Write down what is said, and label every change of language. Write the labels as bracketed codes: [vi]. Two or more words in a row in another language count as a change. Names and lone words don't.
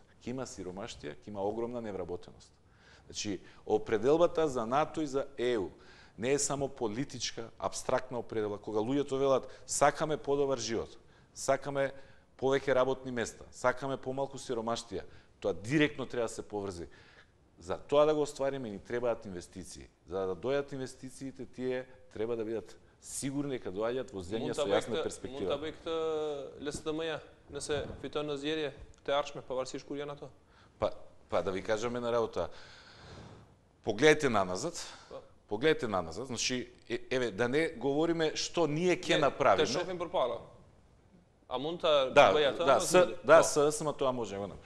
[mk] Ќе има сиромаштија, ќе има огромна невработеност. Значи, определбата за НАТО и за ЕУ не е само политичка, абстрактна определба, кога луѓето велат сакаме подобар живот, сакаме повеќе работни места, сакаме помалку сиромаштија, тоа директно треба да се поврзи. За тоа да го оствариме ни требаат инвестиции. За да дојдат инвестициите, тие треба да бидат сигурни дека доаѓаат во земја со јасна перспектива. [sq] Mund ta bëj këtë LSDM-ja, nëse fiton në zgjedhje të ardhshme pavarësisht kur janë ato? [mk] Па да ви кажеме на работа. Погледнете наназад, значи еве да не говориме што ние ќе направиме. [sq] Të shofim përpara. A mund ta bëj atë? [mk] Да, ССМ тоа може да го направи.